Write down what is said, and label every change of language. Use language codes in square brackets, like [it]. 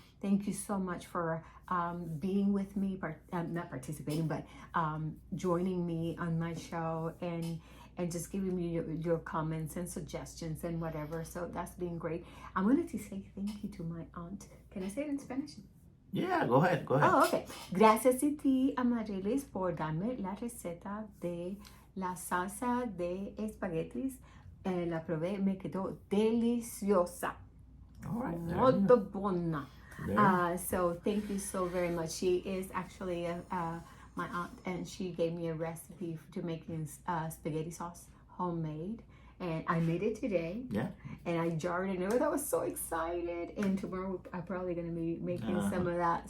[en] Thank you so much for being with me, not participating, but joining me on my show and just giving me your comments and suggestions and whatever. So that's been great. I wanted to say thank you to my aunt. Can I say it in Spanish? Yeah, go ahead. Oh, okay. [es] Gracias a ti, Amarilis, por darme la receta de la salsa de espaguetis. La probé, me quedó deliciosa. [en] All right. [it] Molto buona. [en] So thank you so very much. She is actually my aunt, and she gave me a recipe to making spaghetti sauce, homemade, and I made it today. Yeah. And I jarred it. I was so excited. And tomorrow I'm probably gonna be making some of that.